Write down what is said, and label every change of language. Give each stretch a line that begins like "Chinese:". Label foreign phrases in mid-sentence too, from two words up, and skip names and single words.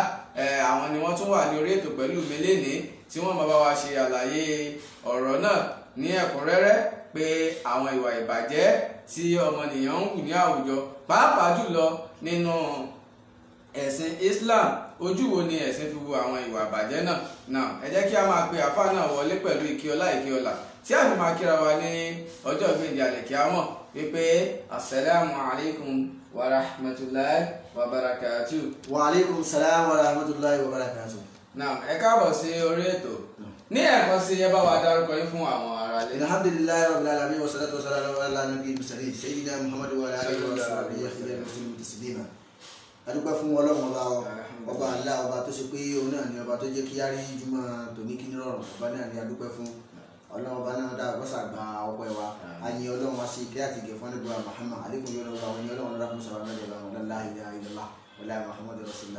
Yoruba: Àwọn ni wọ́n tún wà ní orí ètò pẹ̀lú mi lénìí tí wọ́n máa bá wa ṣe àlàyé ọ̀rọ̀ náà ní ẹ̀kúnrẹ́rẹ́ pé àwọn ìwà ìbàjẹ́ tí ọmọnìyàn ń hù ní àwùjọ, pàápàá jùlọ nínú ẹ̀sìn Islam, ojú wo ni ẹ̀sìn fi wo àwọn ìwà ìbàjẹ́ náà. Ẹ jẹ́ kí a máa pe àfáà náà wọlé pẹ̀lú ìkíọlá tí a fi máa kíra wa ní ọjọ́ ìgbéǹde àlèkíámọ̀ wípé
Arabic: السلام عليكم ورحمة الله وبركاته. وعليكم السلام ورحمة الله وبركاته.
Yoruba: Náà, ẹ káàbọ̀ sí orí ètò. Ní ẹ̀kan sí ẹ bá wa dárúkọ yín fún àwọn ará ilé.
Arabic: الحمد لله رب العالمين والصلاة والسلام على نبي المرسلين سيدنا محمد وعلى آله وصحبه وسلم تسليما.
Yoruba: Adúpẹ́ fún Ọlọ́run ọba Allah, ọba tó ṣe pé òun náà ni ọba tó jẹ́ kí á rí Jímọ̀ tòní kí ní rọrùn. Ọba náà ni adúpẹ́ fún. Ọlọ́run ọba náà dáa bọ́sà gba ọpẹ́ wa. Àyìn Ọlọ́run wa ṣe ìkẹ́ àti ìgẹ̀ fún Ànábì Muhammad alaykum yọ̀rọ̀ wa wọn ni Ọlọ́run lọ́dà fún sọ̀rọ̀ náà lọ́wọ́
Arabic: لا إله إلا الله ولا محمد رسول الله.